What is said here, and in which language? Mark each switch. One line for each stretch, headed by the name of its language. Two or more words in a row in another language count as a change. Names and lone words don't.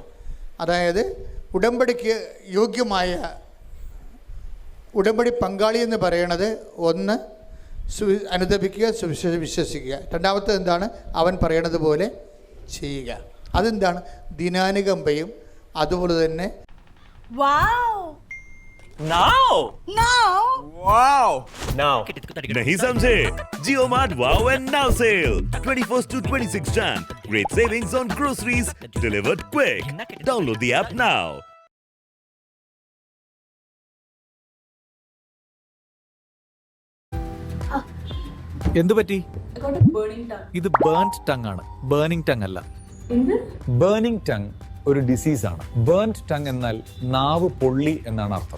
Malayalam: അതായത് ഉടമ്പടിക്ക് യോഗ്യമായ ഉടമ്പടി പങ്കാളി എന്ന് പറയണത്, ഒന്ന് അനുദപിക്കുക, സുവിശേഷം വിശ്വസിക്കുക. രണ്ടാമത്തെ എന്താണ്, അവൻ പറയണത് പോലെ ചെയ്യുക. അതെന്താണ്, ദിനാനുകമ്പയും അതുപോലെ തന്നെ
Hindi: नहीं समझे?
English: Jio Mart Wow and Now sale 21st to 26 Jan. Great savings on groceries delivered quick. Download the app now.
Malayalam: എന്തു പറ്റി? ഇത്
English: burned tongue
Malayalam: ആണ്,
English: burning tongue
Malayalam: അല്ല.
English: burning tongue
Malayalam: ഒരു ഡിസീസ് ആണ്.
English: burned tongue
Malayalam: എന്നാൽ നാവ് പൊള്ളി എന്നാണ് അർത്ഥം.